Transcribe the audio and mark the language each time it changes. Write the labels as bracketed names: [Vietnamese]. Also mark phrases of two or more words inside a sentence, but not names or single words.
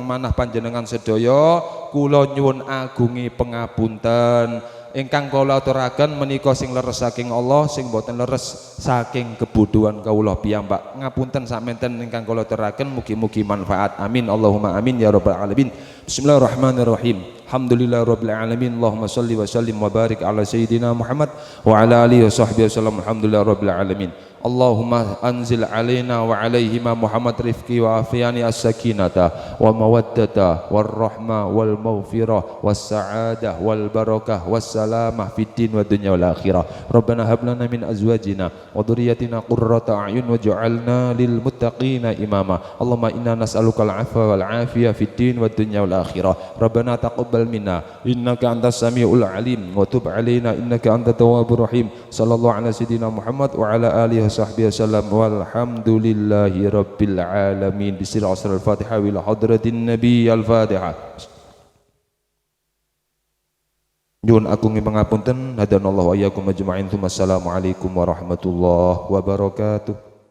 [Javanese] manah panjenengan sedaya kula nyuwun agungi pangapunten ingkang kula aturaken menika sing leres saking Allah sing boten leres saking kebutuhan kawula piyambak ngapunten sakmenten ingkang kula aturaken mugi-mugi manfaat [Arabic] آمين اللهم آمين يا رب العالمين بسم الله الرحمن الرحيم الحمد لله رب العالمين اللهم صل وسلم وبارك على سيدنا محمد وعلى آله وصحبه وسلم الحمد لله رب العالمين اللهم أنزل علينا وعليهما محمد رفقي وعافياني السكينة والمودة والرحمة والمغفرة والسعادة والبركة والسلامة في الدين والدنيا والآخرة ربنا هب لنا من أزواجنا وذرياتنا قرة أعين واجعلنا للمتقين إماما اللهم إنا نسألك العفو وال العافية في الدين والدنيا والآخرة ربنا تقبل منا إنك أنت السميع العليم وتب علينا إنك أنت التواب الرحيم صلى الله على سيدنا محمد وعلى آله وصحبه وسلم والحمد لله رب العالمين بسم الله الفاتحة وإلى حضرة النبي الفاتحة [Javanese] nyuwun agung pangapunten [Arabic] هدانا الله وإياكم أجمعين السلام عليكم ورحمة الله وبركاته.